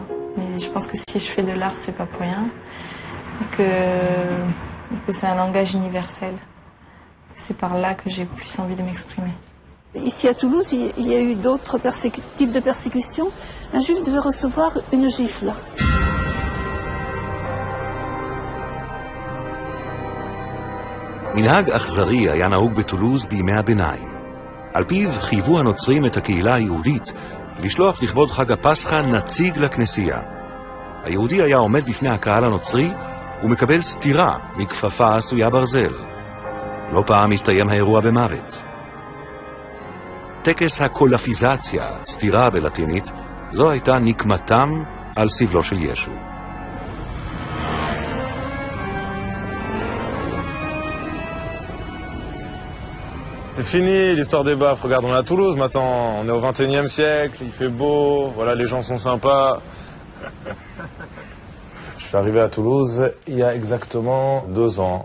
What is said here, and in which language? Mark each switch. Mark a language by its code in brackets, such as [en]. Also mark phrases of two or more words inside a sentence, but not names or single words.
[fr] Mais je pense que si je fais de l'art c'est pas pour rien et que c'est un langage universel. C'est par là que j'ai plus envie de m'exprimer. Ici à Toulouse, il y a eu d'autres types de persécutions. Un juif devait recevoir une gifle. [he] מנהג אכזרי היה נהוג בטולוז בימי הביניים. על פיו חייבו הנוצרים את הקהילה היהודית לשלוח לכבוד חג הפסחא נציג לכנסייה. היהודי היה עומד בפני הקהל הנוצרי ומקבל סתירה מכפפה עשויה ברזל. לא פעם הסתיים האירוע במוות. טקס הקולפיזציה, סתירה בלטינית, זו הייתה נקמתם על סבלו של ישו. [fr] C'est fini l'histoire des baffes. Regarde, on est à Toulouse maintenant. On est au 21e siècle, il fait beau, voilà, les gens sont sympas. Je suis arrivé à Toulouse il y a exactement 2 ans.